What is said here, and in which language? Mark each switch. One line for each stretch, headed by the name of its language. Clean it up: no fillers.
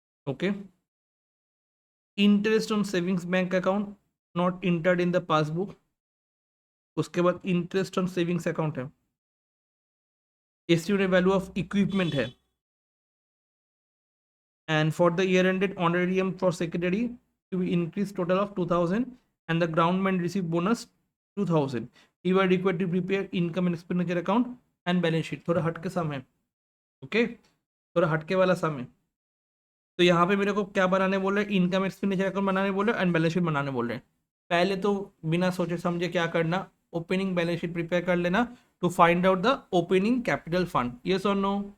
English: okay, interest on savings bank account not entered in the passbook,
Hindi: उसके बाद
English: Interest on savings account है, estimated value of equipment है, and for the year ended honorarium for secretary to be increased total of 2,000, and the groundman receive bonus 2,000. You are required to prepare income and expenditure account and balance sheet।
Hindi: थोड़ा हटके सम है, okay, थोड़ा हटके वाला सम है। तो यहाँ पे मेरे को क्या बनाने बोल रहे हैं? इनकम एक्सपेंडिचर अकाउंट बनाने बोल रहे हैं एंड बैलेंस शीट बनाने बोल रहे हैं। पहले तो बिना सोचे समझे क्या करना, ओपनिंग बैलेंस शीट प्रिपेयर कर लेना
English: To find out the opening capital fund.
Hindi: Yes और नो?